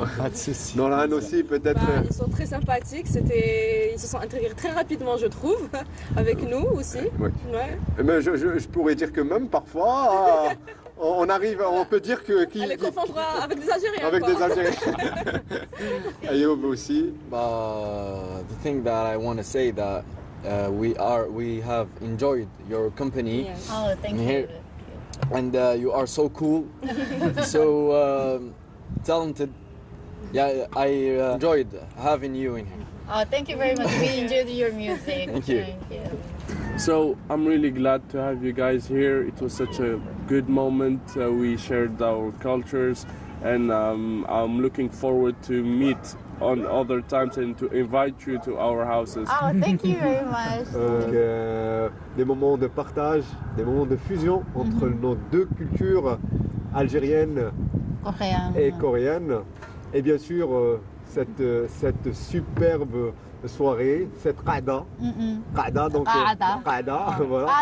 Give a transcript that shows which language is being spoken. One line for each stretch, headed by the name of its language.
French: Pas de souci. Dans l'Inde aussi, peut-être. Ils sont très sympathiques. Ils se sont intégrés très rapidement, je trouve, avec nous aussi. Oui. Ouais. Mais je pourrais dire que même parfois, on peut dire que... Elle les confondra avec des Algériens. Avec quoi. des Algériens. Ayoub aussi.
English: The thing that I want to say that we have enjoyed your company. Yes. Oh, thank here, you. and you are so cool, so talented. Yeah, I enjoyed having you in here. Oh, thank you very much. We enjoyed your music. Thank you. So I'm really glad to have you guys here. It was such a good moment. We shared our cultures, and I'm looking forward to meet on other times and to invite you to our houses. Oh, thank you very much.
French: Des moments de partage, des moments de fusion entre nos deux cultures algériennes et coréennes. Et bien sûr, cette superbe soirée, cette Qada. Qada, donc Qada, voilà.